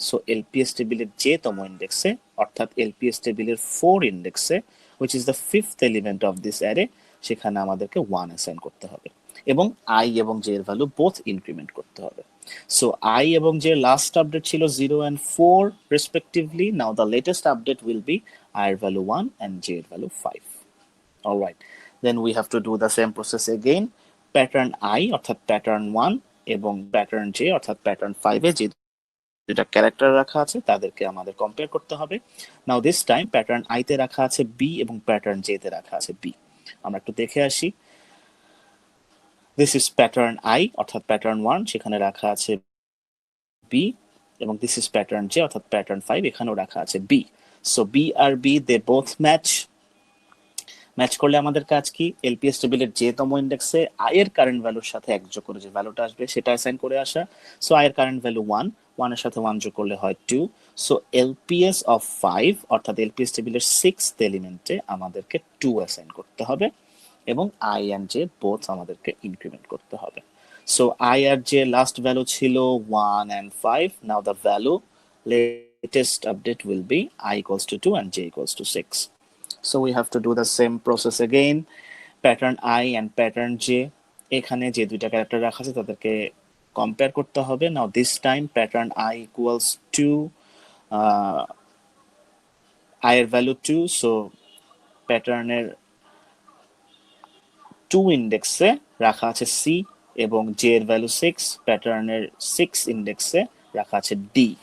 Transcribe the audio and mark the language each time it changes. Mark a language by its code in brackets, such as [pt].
[bn] So LPS টেবিলের যে তম ইন্ডেক্সে অর্থাৎ এলপিএস টেবিলের 4 ইন্ডেক্সে [en] which is the 5th element of this array [bn] সেখানে আমাদেরকে 1 অ্যাসাইন করতে হবে এবং আই এবং জে এর ভ্যালু বোথ ইনক্রিমেন্ট করতে হবে। সো আই এবং জে লাস্ট আপডেট ছিল 0 [en] and 4 respectively. Now the latest update will be I এর value 1 and j এর value 5. Alright, then we have to do the same process again. [bn] Pattern I অর্থাৎ pattern 1 এবং pattern j অর্থাৎ pattern 5 এ যে দুটা character রাখা আছে তাদেরকে আমাদের কম্পেয়ার করতে হবে। নাও দিস টাইম প্যাটার্ন আই তে রাখা আছে বি এবং প্যাটার্ন জে তে রাখা আছে বি। আমরা একটু দেখে আসি। দিস ইজ প্যাটার্ন আই অর্থাৎ প্যাটার্ন 1, সেখানে রাখা আছে বি এবং দিস ইজ প্যাটার্ন জে অর্থাৎ প্যাটার্ন 5, এখানেও রাখা আছে B. [en] So B আর B they both match. [bn] Match করলে আমাদের কাজ কি? এলপিএস টেবিলের যে তম ইন্ডেক্সে আই এর কারেন্ট ভ্যালুর সাথে এক যোগ করে যে ভ্যালুটা আসবে সেটা অ্যাসাইন করে আসা। সো আই এর কারেন্ট ভ্যালু 1, 1 এর সাথে 1 যোগ করলে হয় 2। সো এলপিএস অফ 5 অর্থাৎ এলপিএস টেবিলের 6th এলিমেন্টে আমাদেরকে 2 অ্যাসাইন করতে হবে এবং আই এন্ড জে বোথ আমাদেরকে ইনক্রিমেন্ট করতে হবে। So I আর J last value ছিল 1 and 5. [en] Now the value latest update will be I equals to 2 and j equals to 6. So we have to do the same process again. [bn] Pattern I and pattern J, এখানে যে দুইটা character রাখা আছে তাদেরকে compare করতে হবে। নাও this time pattern I equals to I এর value 2, so প্যাটার্নের 2 ইন্ডেক্সে রাখা আছে C এবং J এর ভ্যালু 6, প্যাটার্নের 6 ইন্ডেক্সে রাখা আছে D।